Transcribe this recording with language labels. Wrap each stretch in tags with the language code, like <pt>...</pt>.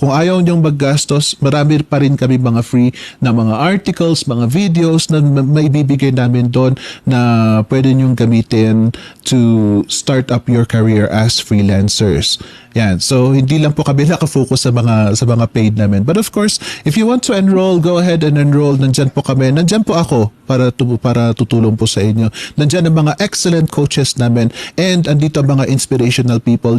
<tl>Kung ayaw nyong maggastos, marami pa rin kami mga free na mga articles, mga videos na maibibigay namin doon na pwede nyong gamitin</tl> <en>to start up your career as freelancers.</en> <tl>Yan. So, hindi lang po kami nakafocus sa mga paid namin.</tl> <en>But of course, if you want to enroll, go ahead and enroll.</en> <tl>Nandyan po kami. Nandyan po ako para tutulong po sa inyo. Nandyan ang mga</tl> <en>excellent coaches</en> <tl>namin and andito ang mga</tl> <en>inspirational people.</en>